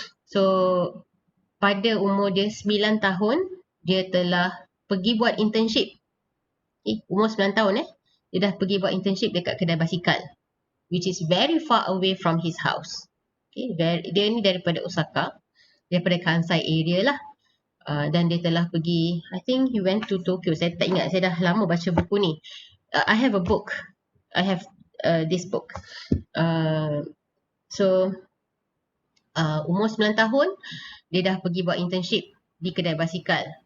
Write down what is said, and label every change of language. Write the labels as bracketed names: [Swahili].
[Malay] So pada umur dia 9 tahun dia telah pergi buat internship. Umur 9 tahun dia dah pergi buat internship dekat kedai basikal, [English] which is very far away from his house. [Malay] Dia ni daripada Osaka, daripada Kansai area lah. Dan dia telah pergi, [English] I think he went to Tokyo. [Malay] Saya tak ingat, saya dah lama baca buku ni. [English] I have a book. I have this book. [Malay] So umur 9 tahun dia dah pergi buat internship di kedai basikal.